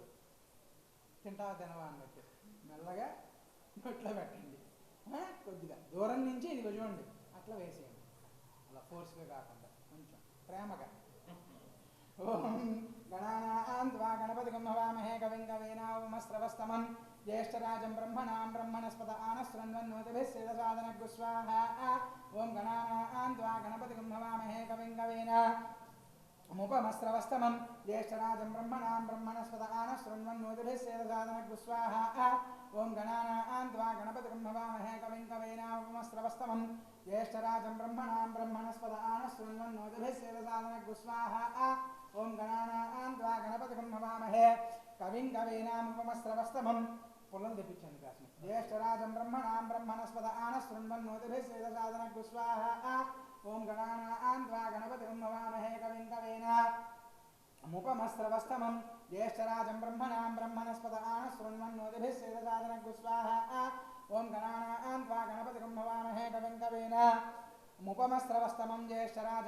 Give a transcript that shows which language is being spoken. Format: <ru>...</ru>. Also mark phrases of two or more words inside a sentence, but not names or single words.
<te>తింటావా తినవా అన్నట్టు మెల్లగా నోట్లో పెట్టండి. కొద్దిగా దూరం నుంచి ఇది చూడండి అట్లా వేసేయండి. అలా ఫోర్స్గా కాకుండా కొంచెం ప్రేమగా.</te> <sa>ఓం గణానాం త్వా గణపతిం హవామహే కవిం కవీనాముపమస్రవస్తమం ज्येष्ठराजं ब्रह्मणां ब्रह्मणस्पत आनशृण्वन्नोतिभिः सेदसादनगुस्वाहा ओं गणानां त्वा गणपतिं हवामहे कविं कवीनामुपमस्रवस्तमं ज्येष्ठराजं ब्रह्मणां ब्रह्मणस्पत आनशृण्वन्नोतिभिः सेदसादनगुस्वाहा ओं गणानां त्वा गणपतिं हवामहे कविं कवीनामुपमस्रवस्तमं ज्येष्ठराजं ब्रह्मणां ब्रह्मणस्पत आनशृण्वन्नोतिभिः सेदसादनगुस्वाहा ओं गणानां त्वा गणपतिं हवामहे कविं कवीनामुपमस्रवस्तमं</sa> <te>పుల్లలు తెప్పించండి కాస్త.</te> <sa>ज्येष्ठराजं ब्रह्मणां ब्रह्मणस्पत आनशृण्वन्नोतिभिः सेदसादनगुस्वाहा ओं गणानां त्वा गणपतिं हवामहे कविं कवीनामुपमस्रवस्तमं ज्येष्ठराजं ब्रह्मणां ब्रह्मणस्पत आनशृण्वन्नोतिभिः सेदसादनगुस्वाहा ओं गणानां त्वा गणपतिं हवामहे कविं कवीनामुपमस्रवस्तमं ज्येष्ठराजं</sa>